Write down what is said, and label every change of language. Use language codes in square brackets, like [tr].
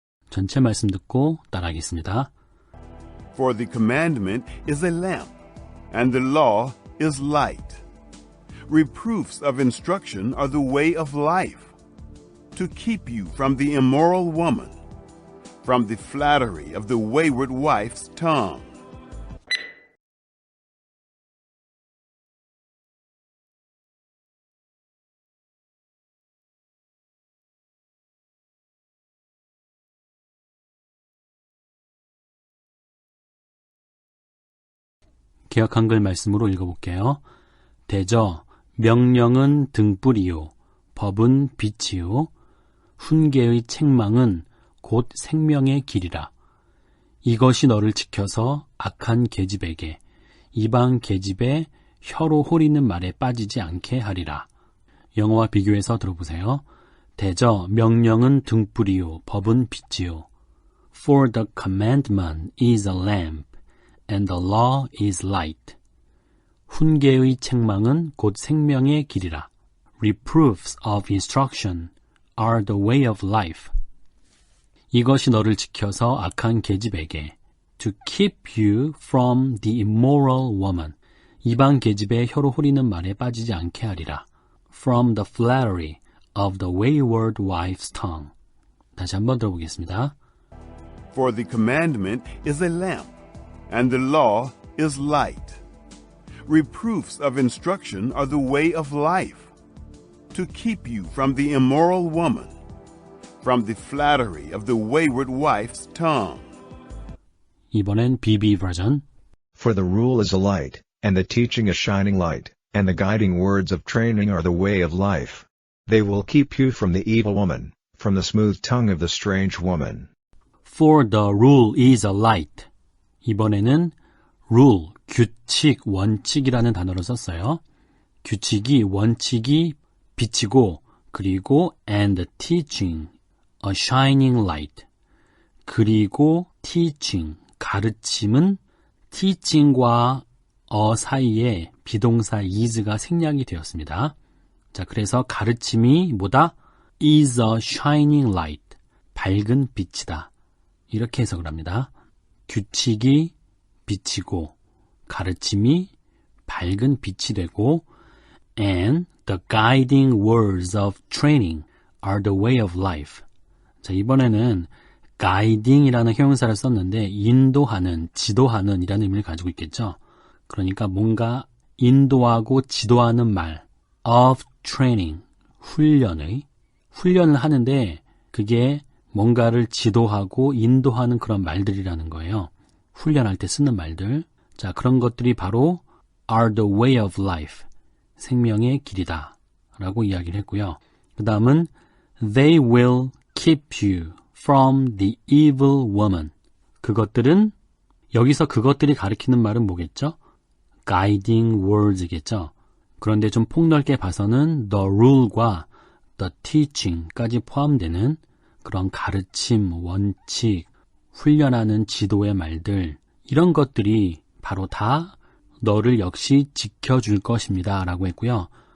[ko] 전체 말씀 듣고 따라하겠습니다. [en] For the commandment is a lamp, and the law is light. Reproofs of instruction are the way of life, to keep you from the immoral woman, from the flattery of the wayward wife's tongue. [ko] 개역 한글 말씀으로 읽어볼게요. 대저 명령은 등불이요 법은 빛이요 훈계의 책망은 곧 생명의 길이라. 이것이 너를 지켜서 악한 계집에게 이방 계집의 혀로 호리는 말에 빠지지 않게 하리라. 영어와 비교해서 들어보세요. 대저 명령은 등불이요 법은 빛이요. [en] For the commandment is a lamp and the law is light. [ko] 훈계의 책망은 곧 생명의 길이라. [en] Reproofs of instruction are the way of life. [ko] 이것이 너를 지켜서 악한 계집에게 [en] to keep you from the immoral woman. [ko] 이방 계집의 혀로 호리는 말에 빠지지 않게 하리라. [en] From the flattery of the wayward wife's tongue. [ko] 다시 한번 들어보겠습니다. [en] For the commandment is a lamp, and the law is light. Reproofs of instruction are the way of life, to keep you from the immoral woman, from the flattery of the wayward wife's tongue. [ko] 이번엔 BB 버전. [en] For the rule is a light, and the teaching a shining light, and the guiding words of training are the way of life. They will keep you from the evil woman, from the smooth tongue of the strange woman. For the rule is a light. [ko] 이번에는 rule, 규칙, 원칙이라는 단어를 썼어요. 규칙이, 원칙이 빛이고, 그리고 [en] and teaching, a shining light. [ko] 그리고 teaching, 가르침은 teaching과 사이에 비동사 is가 생략이 되었습니다. 자, 그래서 가르침이 뭐다? [en] is a shining light. [ko] 밝은 빛이다. 이렇게 해석을 합니다. 규칙이 빛이고 가르침이 밝은 빛이 되고 [en] and the guiding words of training are the way of life. [ko] 자, 이번에는 guiding이라는 형용사를 썼는데 인도하는, 지도하는 이라는 의미를 가지고 있겠죠. 그러니까 뭔가 인도하고 지도하는 말 of training, 훈련을 하는데 그게 뭔가를 지도하고 인도하는 그런 말들이라는 거예요. 훈련할 때 쓰는 말들. 자, 그런 것들이 바로 [en] are the way of life, [ko] 생명의 길이다 라고 이야기를 했고요. 그 다음은 [en] they will keep you from the evil woman. [ko] 그것들은, 여기서 그것들이 가리키는 말은 뭐겠죠? guiding words겠죠. 그런데 좀 폭넓게 봐서는 the rule과 the teaching까지 포함되는 그런 가르침, 원칙, 훈련하는 지도의 말들, 이런 것들이 바로 다 너를 역시 지켜줄 것입니다 라고 했고요.